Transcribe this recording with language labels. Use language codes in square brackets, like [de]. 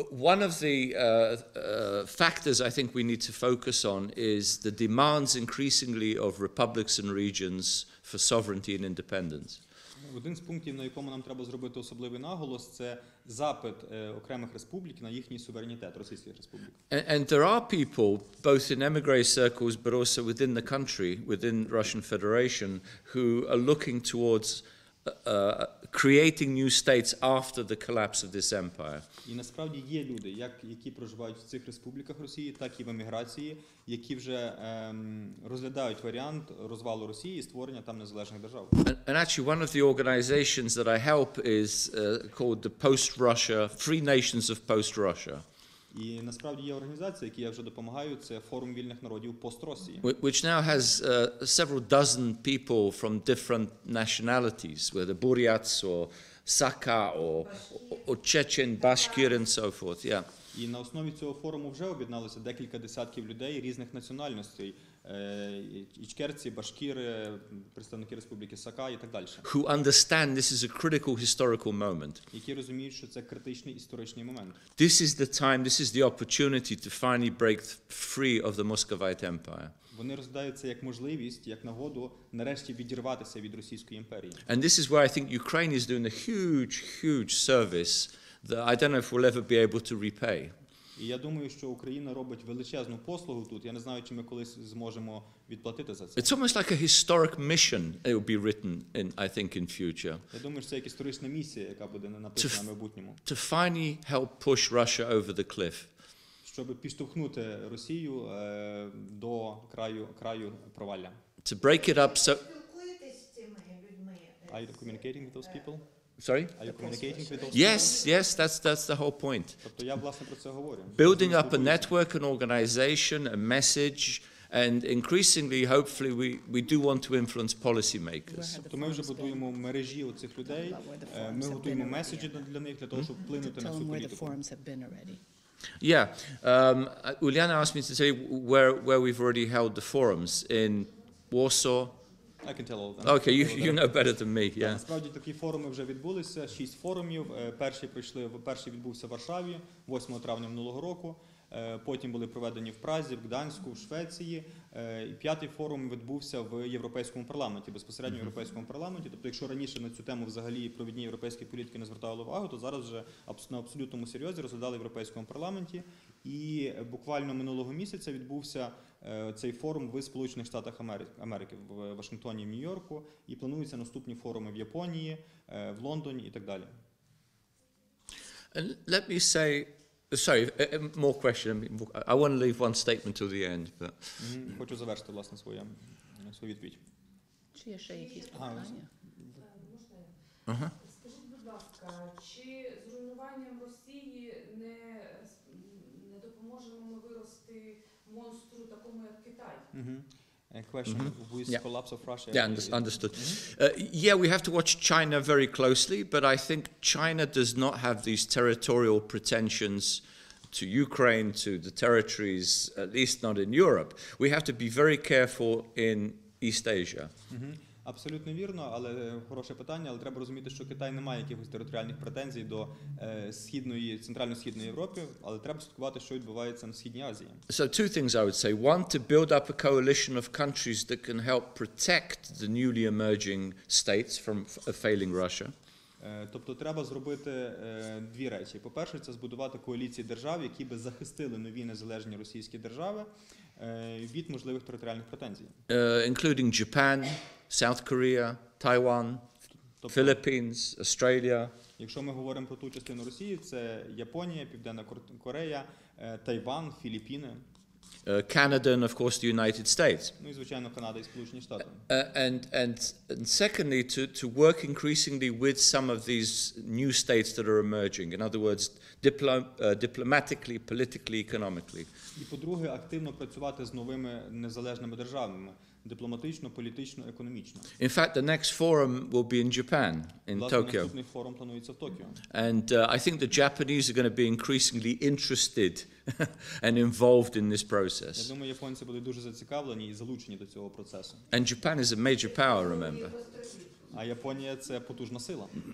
[en] One of the factors I think we need to focus on is the demands increasingly of republics and regions for sovereignty and independence. [uk] Один з пунктів, на якому нам треба зробити особливий наголос, це запит окремих республік на їхній суверенітет, російських республік. [en] And there are people, both in emigre circles but also within the country, within Russian Federation, who are looking towards creating new states after the collapse of this empire. [uk] І насправді є люди, які проживають в цих республіках Росії, так і в еміграції, які вже розглядають варіант розвалу Росії і створення там незалежних держав. [en] And actually one of the organizations that I help is called the Post-Russia, Free Nations of Post-Russia. [uk] І насправді є організація, якій я вже допомагаю, це Форум вільних народів пост-Росії. [en] Which now has several dozen people from different nationalities, whether Buryats or Sakha or Chechen, Bashkir and so forth. Yeah. [uk] І на основі цього форуму вже об'єдналося декілька десятків людей різних національностей. Ічкерці, башкіри, представники Республіки Сака і так далі. [en] Who understand this is a critical historical moment. [uk] Які розуміють, що це критичний історичний момент. [en] This is the time, this is the opportunity to finally break free of the Muscovite Empire. [uk] Вони розглядають це як можливість, як нагоду нарешті відірватися від Російської імперії. [en] And this is where I think Ukraine is doing a huge service that I don't know if we'll ever be able to repay. [uk] І я думаю, що Україна робить величезну послугу тут. Я не знаю, чи ми колись зможемо відплатити за це. [en] It's almost like a historic mission. It will be written in, I think, in future. [uk] Я думаю, що це як історична місія, яка буде написана в майбутньому. [en] To finally help push Russia over the cliff. [uk] Щоб підштовхнути Росію до краю провалля. [en] To break it up so. [uk] Спілкуєтесь з цими людьми? [en] Are you communicating with those people? Sorry? Are you communicating with those people? Yes, that's the whole point. [uk] Тобто я власне про це говорю. [en] Building up a network, an organization, a message, and increasingly, hopefully, we do want to influence policymakers. [uk] Тобто ми вже будуємо мережі оцих людей, ми готуємо меседжі для них, для того, щоб вплинути на цю політику. [en] Yeah, Uliana asked me to tell you where we've already held the forums in Warsaw. I can tell all of them. Okay, you know better than me. Yeah. [uk] Насправді такі форуми вже відбулися, 6 форумів. Перший відбувся в Варшаві 8 травня минулого року. Потім були проведені в Празі, в Гданську, в Швеції. І 5-й форум відбувся в Європейському парламенті, безпосередньо в Європейському парламенті. Тобто, якщо раніше на цю тему взагалі провідні європейські політики не звертали увагу, то зараз вже на абсолютному серйозі розглядали в Європейському парламенті. І буквально минулого місяця відбувся цей форум в Сполучених Штатах Америки, в Вашингтоні і в Нью-Йорку. І плануються наступні форуми в Японії, в Лондоні і так далі. [en] And let me say, sorry, more question. I want to leave one statement till the end. But. [uk] Хочу завершити, власне, свою відповідь. Чи є ще якісь питання? Скажіть, будь ласка, чи зруйнуванням Росії не допоможемо ми вирости монстру такому, як Китай? [en] A question, with collapse of Russia? Yeah, understood. Yeah, we have to watch China very closely, but I think China does not have these territorial pretensions to Ukraine, to the territories, at least not in Europe. We have to be very careful in East Asia. [uk] Абсолютно вірно, але хороше питання, але треба розуміти, що Китай не має якихось територіальних претензій до центрально-східної Європи, але треба слідкувати, що відбувається на Східній Азії. [en] So two things I would say. One, to build up a coalition of countries that can help protect the newly emerging states from a failing Russia. [uk] Тобто треба зробити дві речі. По-перше, це збудувати коаліції держав, які би захистили нові незалежні російські держави від можливих територіальних претензій. [en] Including Japan, South Korea, Taiwan, Philippines, Australia. [uk] Якщо ми говоримо про ту частину Росії, це Японія, Південна Корея, Тайван, Філіппіни. [en] Canada and of course the United States. [uk] Ну і звичайно Канада і Сполучені Штати. [en] And secondly, to work increasingly with some of these new states that are emerging. In other words, diplomatically, politically, economically. [uk] І по-друге, активно працювати з новими незалежними державами. Дипломатично, політично, економічно. [en] In fact, the next forum will be in Japan, in Tokyo. [uk] Наступний форум планується в Токіо. [en] And I think the Japanese are going to be increasingly interested and involved in this process. [uk] Я думаю, японці будуть дуже зацікавлені і залучені до цього процесу. [en] And Japan is a major power, remember. [uk] А Японія – це потужна сила.